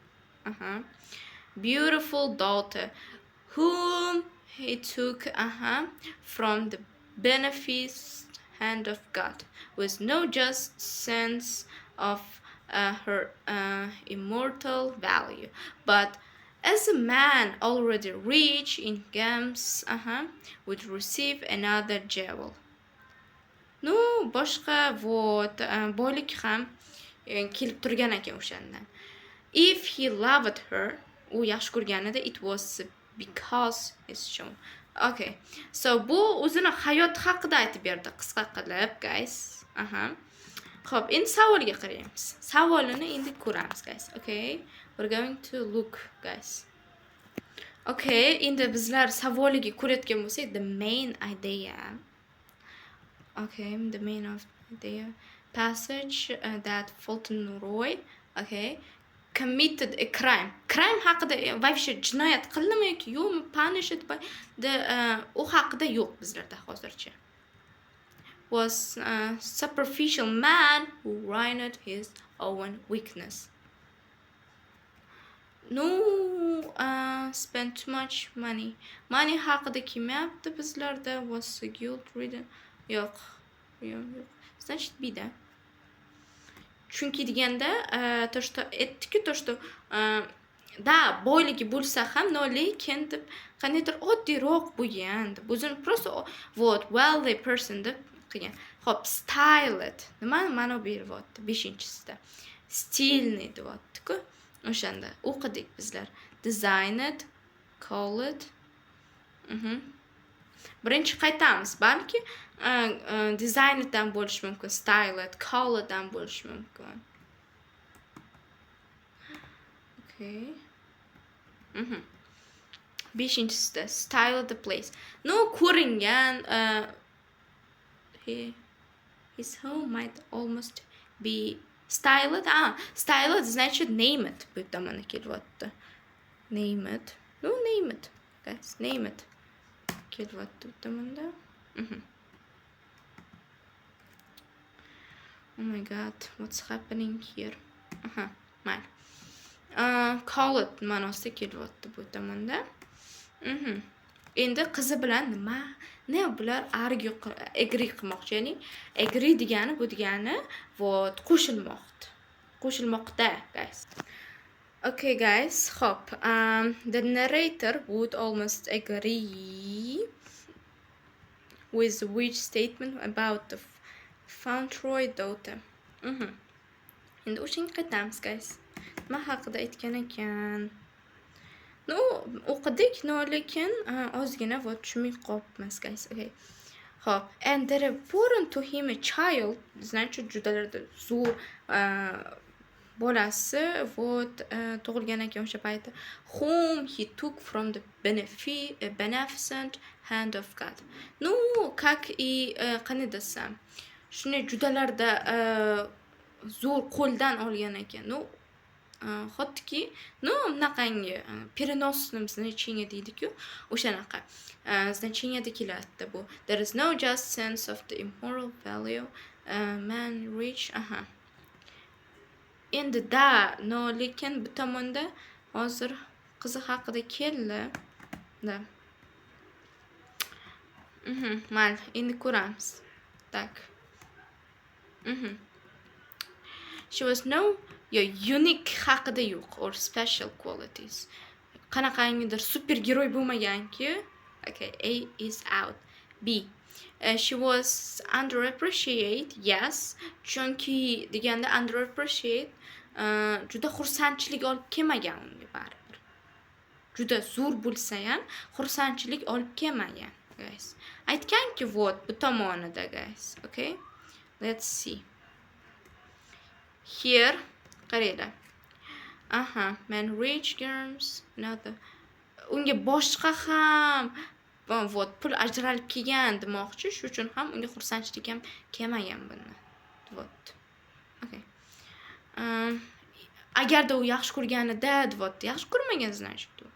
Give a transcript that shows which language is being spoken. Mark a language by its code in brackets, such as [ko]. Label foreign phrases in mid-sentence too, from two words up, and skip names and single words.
[en] beautiful daughter, whom he took from the beneficent hand of God, with no just sense of her immortal value, but as a man already rich in games would receive another jewel. [uz] No, boshqa boylik ham kelib turgan ekan o'shandan. [en] If he loved her, [uz] u yaxshi ko'rganida, [en] it was because it's shown. Okay. [uz] So bu o'zini hayot haqida aytib berdi, qisqa qilib, guys. Xo'p, endi savolga qaraymiz. Savolini endi ko'ramiz, [en] guys. Okay. We're going to look, guys. [uz] Okay, endi bizlar savoliga ko'rayotgan bo'lsak, [en] the main idea. Okay, the main of idea passage that Fulton Roy, okay, committed a crime. [uz] Crime haqida вообще jinoyat qildimi yoki yo'qmi, [en] punished by the [uz] u haqida yo'q bizlarda hozircha. [en] Was a superficial man who ruined his own weakness. No, spent too much money. [uz] Money haqida kelmayapti bizlarda. [en] Was a guilt ridden. [uz] Yo'q. Значит, bida. Chunki deganda [ru] то что [uz] aytdik-ku, [ru] то что [uz] da boyligi bo'lsa ham, no lekin deb qaniydir oddiyroq bo'lgan deb o'zini [ru] просто вот [en] wealthy person [uz] deb qilgan. Xo'p, styled. Nima ma'no beryapti 5-sida? Stilniy deyapti-ku. O'shanda o'qidik bizlar. [en] Designed, called. [uz] Birinchi qaytamiz. Balki designeddan bo'lishi mumkin, styled, colleddan bo'lishi mumkin. [en] Okay. 5-sida style the place. [uz] No, ko'ringan [en] his home might almost be styled. Styled значит name it. [uz] Bu tomona kelyapti. [en] Name it. No, name it. Guys, name it. [uz] Kelyapti bu tomonda. [en] Oh my god, what's happening here? [uz] Mayli. [en] Call it [uz] ma'nosida kelyapti bu tomonda. Endi qizi bilan nima bular argue qilmoqchi, ya'ni agree degani bu degani вот qo'shilmoqda guys. [en] Okay guys, hop. The narrator would almost agree with which statement about the Fauntleroy daughter. [uz] Endi o'shanga qaytamiz guys. Nima haqida aytgan ekan? No, o'qidik, no lekin ozgina вот tushunmay qolibmiz guys. [en] Okay. Hop, and there born to him a child, [uz] значит judalarda zo'r bolasi вот tug'ilgan ekan o'sha payti, [en] whom he took from the beneficent hand of God. [uz] No, [ru] как и [uz] qani desam, shuni judalarda zo'r qo'ldan olgan ekan. No, xotki, no, bunaqangi [ru] переносный значение [uz] deydi-ku, o'shanaqa значениеda keladi bu. [en] There is no just sense of the immoral value man reach. [uz] Endi da, no, lekin bu tomonda hozir qizi haqida keldi. Da. Mal, endi ko'ramiz. Tak. [en] She was no your unique [uz] haqida yo'q [en] or special qualities. [uz] Qanaqangidir supergiroy bo'lmaganki. [en] Okay, A is out. B. She was underappreciated. Yes, [uz] chunki deganda underappreciated juda xursandchilik olib kelmagan unga baribir. Juda zo'r bo'lsa ham xursandchilik olib kelmagan, guys. Aytganki, вот bu tomonida, [en] guys. Okay? Let's see. Here, qaranglar. Man rich girls, another. [uz] Unga boshqa ham вот pul ajralib kelgan demoqchi, shu uchun ham unga xursandchilik ham kelmagan buni. Вот. Okay. Agarda u yaxshi ko'rganida, вот, yaxshi ko'rmagan значит u.